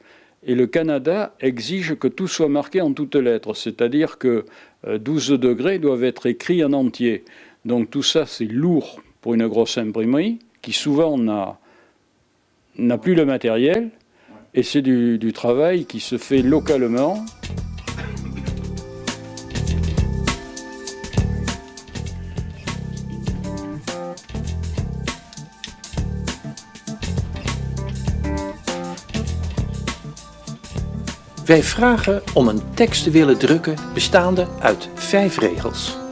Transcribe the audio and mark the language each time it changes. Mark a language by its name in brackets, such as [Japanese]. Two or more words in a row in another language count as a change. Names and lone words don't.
[French] Et le Canada exige que tout soit marqué en toutes lettres, c'est-à-dire que 12 degrés doivent être écrits en entier. Donc tout ça, c'est lourd pour une grosse imprimerie qui souvent n'a plus le matériel, et c'est du travail qui se fait localement. [Dutch] Wij vragen om een tekst te willen drukken bestaande uit 5 regels.